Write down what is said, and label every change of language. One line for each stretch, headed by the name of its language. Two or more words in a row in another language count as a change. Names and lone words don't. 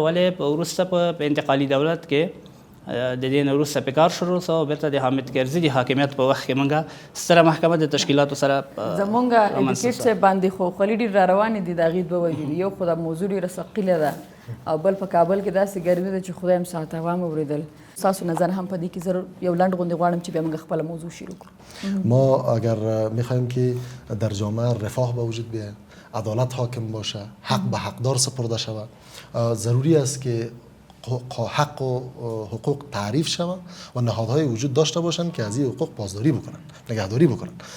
Pashto: ولې وروسته په انتقالي دولت کې د دې نه وروسته پکار شروع سو، بیرته د حامد کرزي د حاکمیت په وخت کې موږ ستره محکمه د تشکیلاتو سره زمونږ اډوکیټ صاحب باندې خو خولي ډېر را روانې دي د هغې دوه وجې. یو خو دا موضوع ډېره ثقیله ده او بل په کابل کې داسې ګرمي ده چې خدای هم ساته وام اورېدل. ستاسو نظر هم په دې کې ضرور یو لنډ غوندې غواړم چې بیا موږ خپله موضوع شروع کړو.
Persian: ما اگر میخوایم که در جامعه رفاه به وجود بیاید، عدالت حاکم باشه، حق به حقدار سپرده شود، ضروری است که حق و حقوق تعریف شود و نهادهای وجود داشته باشند که از این حقوق پاسداری بکنن، نگهداری بکنن.